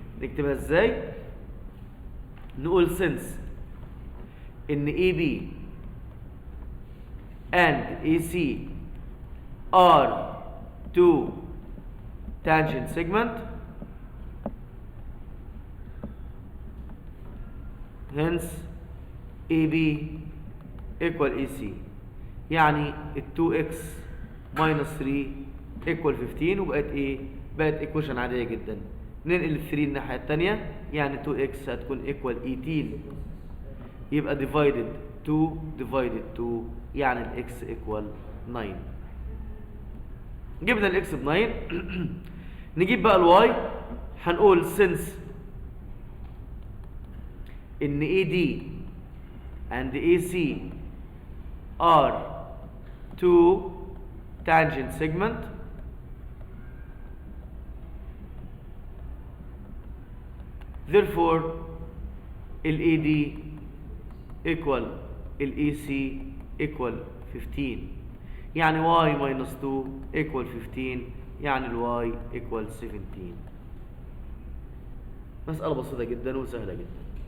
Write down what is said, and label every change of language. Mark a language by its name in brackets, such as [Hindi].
[Arabic] نكتبها ازاي؟ نقول [English] Since ان A B and AC are 2 tangent segment hence AB equal AC. [Arabic] يعني ال 2x minus 3 equal 15 وبقت ايه؟ بقت equation عادية جدا. ننقل ال 3 الناحية التانية يعني 2x هتكون [English] equal 18 [Arabic] يبقى divided 2 divided 2 يعني ال x equal 9. جبنا ال x ب 9. نجيب بقى ال y. [English] هنقول since ان AD and AC are 2 tangent segment therefore ال AD equal ال AC equal 15 يعني y minus 2 equal 15 يعني ال y equal 17. [Arabic] مسألة بسيطة جدا وسهلة جدا.